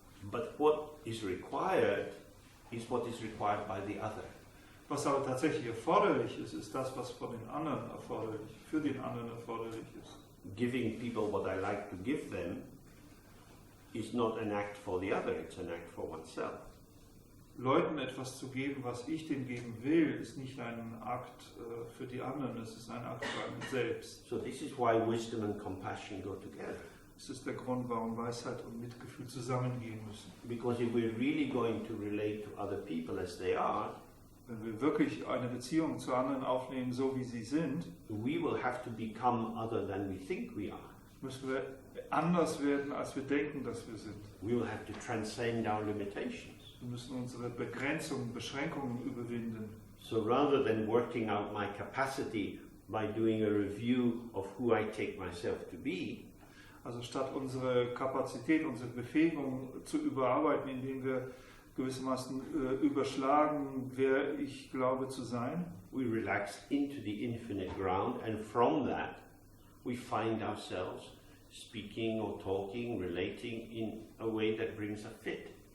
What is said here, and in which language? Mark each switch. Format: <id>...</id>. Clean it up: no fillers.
<en>But what is required is what is required by the other.</en> <de>Was aber tatsächlich erforderlich ist, ist das, was von den anderen für den anderen erforderlich ist.</de> <en>Giving people what I like to give them is not an act for the other, it's an act for oneself.</en> <de>Leuten etwas zu geben, was ich denen geben will, ist nicht ein Akt für die anderen, es ist ein Akt für einen selbst.</de> <en>So this is why wisdom and compassion go together.</en> <de>Das ist der Grund, warum Weisheit und Mitgefühl zusammengehen müssen.</de> <en>Because if we're really going to relate to other people as they are,</en> <de>wenn wir wirklich eine Beziehung zu anderen aufnehmen, so wie sie sind,</de> <en>we will have to become other than we think we are.</en> <de>Müssen wir anders werden, als wir denken, dass wir sind.</de> <en>We will have to transcend our limitations.</en> <de>Wir müssen unsere Beschränkungen überwinden.</de> <en>So rather than working out my capacity by doing a review of who I take myself to be,</en> <de>also statt unsere Kapazität, unsere Befähigung zu überarbeiten, indem wir gewissermaßen überschlagen, wer ich glaube zu sein,</de> <en>we relax into the infinite ground, and from that we find ourselves speaking or talking, relating in a way that brings a fit.</en>